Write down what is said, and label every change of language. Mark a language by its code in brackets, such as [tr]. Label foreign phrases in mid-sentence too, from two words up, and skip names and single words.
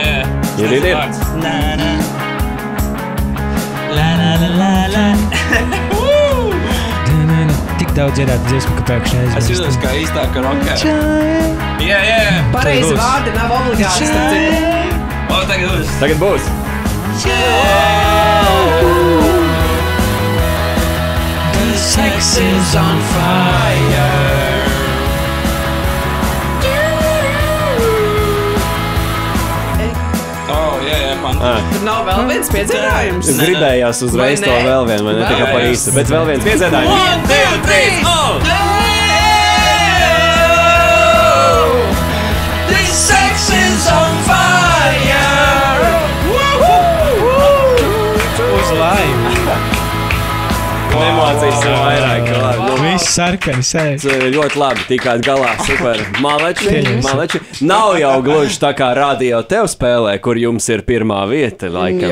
[lv] Ir. Tik daudz dziedāt dziesmu, ka pēkšņi Es aizmirst. jūtos kā īstā karokē. Jā. Pareizi vārdi nav obligāti. starp citu. O, tagad būs. Tagad būs. [en] Sex is on fire. [lv] O, jā, pantā. Tur nav vēl viens piedzīvājums. Gribējās uzreiz Vai to ne? vēl vienu, vai ne tikai pa īstu, bet vēl viens piedzēdājums. 1, 2, 3, [en] This sex is on fire. [lv] Uz laimu. Emocijas ir vairāk. Viss sarkani sēž. Ļoti labi tikāt galā. Super. Pieņemsim. Maleči. Nav jau gluži tā kā radio tev spēlē, kur jums ir pirmā vieta, laikam